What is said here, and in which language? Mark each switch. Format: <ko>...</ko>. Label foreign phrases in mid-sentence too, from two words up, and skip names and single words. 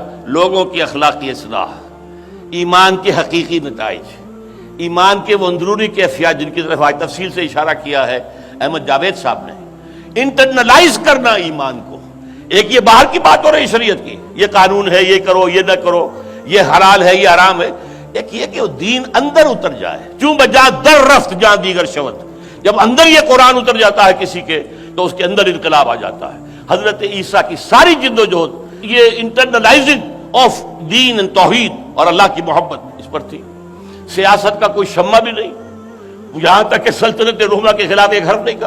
<ur>لوگوں کی اخلاقی اصلاح، ایمان کے حقیقی نتائج، ایمان کے وہ اندرونی کیفیات جن کی طرف آج تفصیل سے اشارہ کیا ہے احمد جاوید صاحب نے. انٹرنلائز کرنا ایمان کو. ایک یہ باہر کی بات ہو رہی شریعت کی، یہ قانون ہے، یہ کرو، یہ نہ کرو، یہ حلال ہے، یہ حرام ہے. ایک یہ کہ وہ دین اندر اتر جائے.</ur> <fa>چوں بجا در رفت جہاں دیگر شوت،</fa> <ur>جب اندر یہ قرآن اتر جاتا ہے کسی کے تو اس کے اندر انقلاب آ جاتا ہے. حضرت عیسیٰ کی ساری جد و جہد یہ</ur> <en>internalizing of</en> <ur>دین and توحید اور اللہ کی محبت اس پر تھی. سیاست کا کوئی شمع بھی نہیں، یہاں تک کہ سلطنت روما کے خلاف ایک حرف نہیں کہا.</ur>